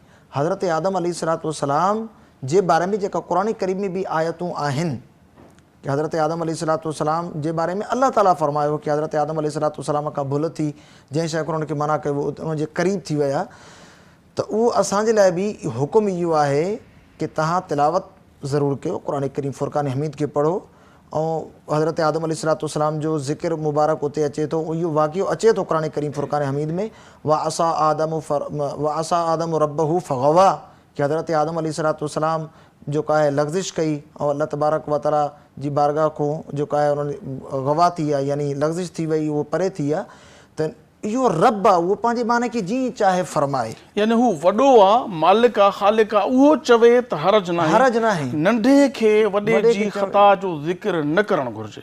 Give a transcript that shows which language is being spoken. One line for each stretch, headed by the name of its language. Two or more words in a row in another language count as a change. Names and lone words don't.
Sindhi: हज़रत आदम
Arabic: عليه الصلاة والسلام
Sindhi: जे बारे में जेका क़ुरान करीम में बि आयतूं आहिनि कि हज़रत आदम
Arabic: عليه الصلاة والسلام
Sindhi: जे बारे में अल्लाह ताला फ़रमायो कि हज़रत आदम
Arabic: عليه الصلاة والسلام
Sindhi: खां भुल थी, जंहिं शइ क़ुरान खे मना कयो उनजे क़रीब थी विया, त उहो असांजे लाइ बि हुकुम इहो आहे कि तव्हां तिलावत ज़रूरु कयो, क़ुरान करीम फ़ुरक़ान हमीद खे पढ़ो ऐं हज़रत आदम
Arabic: عليه الصلاة والسلام
Sindhi: जो ज़िक्र मुबारक उते अचे थो, इहो वाक़ियो अचे थो क़ुरान करीम फ़ुरक़ान हमीद में।
Arabic: وعصى آدم ربه فغوى
Sindhi: कि हज़रत आदम
Arabic: عليه الصلاة والسلام
Sindhi: जेका आहे लग़्ज़िश कई ऐं
Arabic: الله تبارك وتعالى
Sindhi: जी बारगाह खां जेका आहे उन्हनि गवा थी आहे, यानी लग़्ज़िश थी वई, उहो परे थी आहे। त इहो रब आहे, उहो पंहिंजे माने खे जीअं चाहे फ़रमाए, यानी हू वॾो आहे, मालिक आहे, ख़ालिक आहे, उहो चवे त हरज न आहे, नंढे खे वॾे जी ख़ता जो ज़िक्र न करणु घुरिजे।